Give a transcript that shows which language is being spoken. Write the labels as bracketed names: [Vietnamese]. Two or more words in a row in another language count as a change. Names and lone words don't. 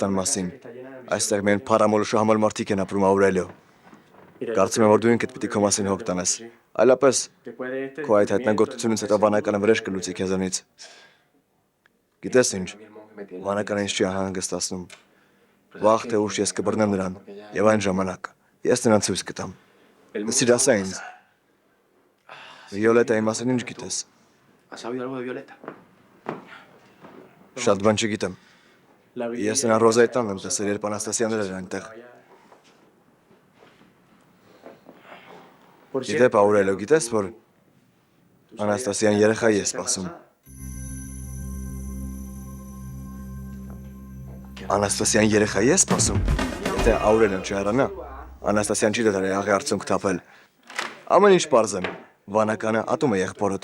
[Armenian] տան մասին։ Այստեղ միայն փարամոլը շահամոլ մարդիկ են ապրում, Աուրելիո։ Կարծում եմ, որ դու ինքդ պիտի քո մասին հոգ տանես։ Այլապես քո այդ հայտնագործությունից հետո վանականը վրեժ կլուծի քեզանից։ Գիտես ինչ, վանականը ինձ չի անհանգստացնում։ Վաղ թե ուշ ես կբռնեմ նրան, եւ այն ժամանակ ես նրան ցույց կտամ։ Լսիր, ասա ինձ։ Վիոլետայի մասին ինչ գիտես։ [Spanish] ¿Has sabido algo de Violeta? [Armenian] Շատ բան չգիտեմ։ Ես նրան Ռոզայի տանն եմ տեսել, երբ Անաստասիաներ էր այնտեղ։ Գիտե, Պաուրելո, գիտես, որ Անաստասիան երեխայի է սպասում։ Անաստասիան երեխայի է սպասում։ Եթե Աուրելիոն չհեռանա, Անաստասիան չի դադարի աղի արցունք թափել։ Ամեն ինչ պարզ եմ։ Վանականը ատում է եղբորդ։